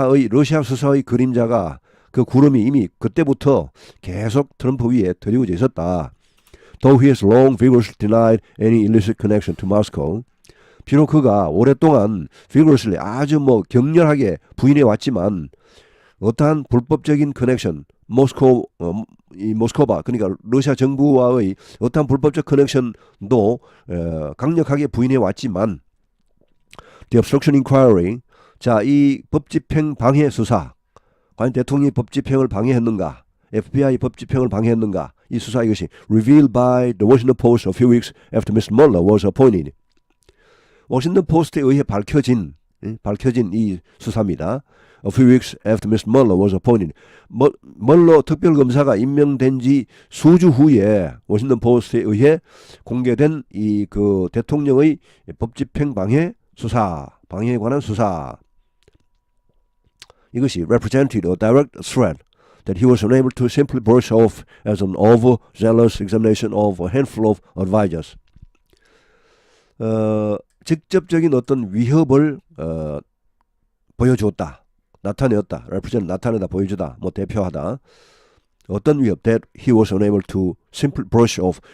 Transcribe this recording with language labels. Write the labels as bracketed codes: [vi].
[ko] 러시아 수사의 그림자가 그 구름이 이미 그때부터 계속 트럼프 위에 드리워져 있었다. [en] Though he has long vigorously denied any illicit connection to Moscow. [ko] 비록 그가 오랫동안 vigorously 아주 뭐 격렬하게 부인해 왔지만 어떠한 불법적인 커넥션, 모스코바 그러니까 러시아 정부와의 어떠한 불법적 커넥션도 강력하게 부인해 왔지만 [en] The obstruction inquiry, [ko] 자, 이 법집행 방해 수사, 과연 대통령이 법집행을 방해했는가, FBI 법집행을 방해했는가, 이 수사 이것이 [en] revealed by the Washington Post a few weeks after Mr. Mueller was appointed. [ko] 워싱턴 포스트에 의해 밝혀진 이 수사입니다. [en] A few weeks after Mr. Mueller was appointed. [ko] 멀러 특별검사가 임명된 지 수주 후에 워싱턴 포스트에 의해 공개된 이 그 대통령의 법집행 방해 수사, 방해에 관한 수사. [en] 이것이 represented a direct threat that he was unable to simply brush off as an overzealous examination of a handful of advisors. [ko] 직접적인 어떤 위협을 보여주었다. 나타내었다. represent 나타내다 보여주다. 뭐 대표하다. 어떤 위협? [en] That he was unable to simply brush off.